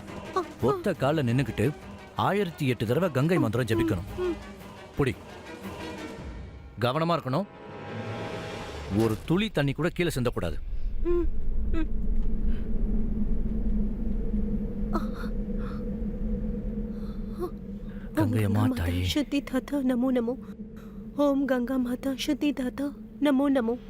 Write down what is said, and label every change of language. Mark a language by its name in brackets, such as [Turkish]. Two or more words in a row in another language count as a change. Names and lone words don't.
[Tamil] ஒத்த கால நின்னுக்கிட்டு 1008 தடவை கங்கை மந்திரம் ஜபிக்கணும். புடி. கவனமா இருக்கணும். ஒரு துளி தண்ணி கூட கீழே சிந்தக்கூடாது. கங்கை மாதா [Hindi] शुद्धि दाता नमो नमो. ओम गंगा माता शुद्धि दाता नमो नमो.